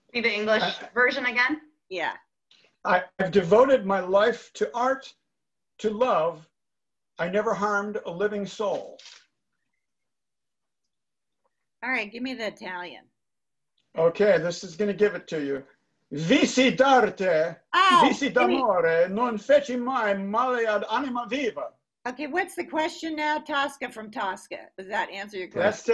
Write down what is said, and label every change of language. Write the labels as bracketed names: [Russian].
[English] See the English version again? Yeah. I've devoted my life to art, to love. I never harmed a living soul. All right, give me the Italian. Okay, this is going to give it to you. [Italian] Visi d'arte, visi d'amore, non feci mai male ad anima viva. [English] Okay, what's the question now? Tosca from Tosca. Does that answer your question?